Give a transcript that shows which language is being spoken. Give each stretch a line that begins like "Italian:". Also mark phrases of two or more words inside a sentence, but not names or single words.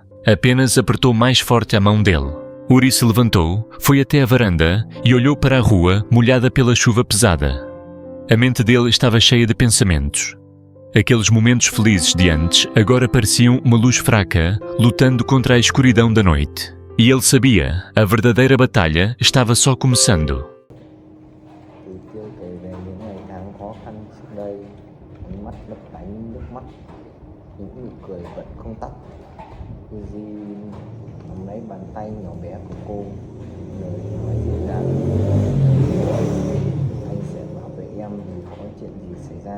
Portuguese: Apenas apertou mais forte a mão dele. Uri se levantou, foi até a varanda e olhou para a rua molhada pela chuva pesada. A mente dele estava cheia de pensamentos. Aqueles momentos felizes de antes agora pareciam uma luz fraca, lutando contra a escuridão da noite. E ele sabia, a verdadeira batalha estava só começando.
Vietnamese: Chưa kể về những ngày tháng khó khăn trước đây, ánh mắt lấp lánh nước mắt, những nụ cười vẫn không tắt. Uzi nắm lấy bàn tay nhỏ bé của cô, lời nói dịu dàng: "Anh sẽ bảo vệ em dù có chuyện gì xảy ra."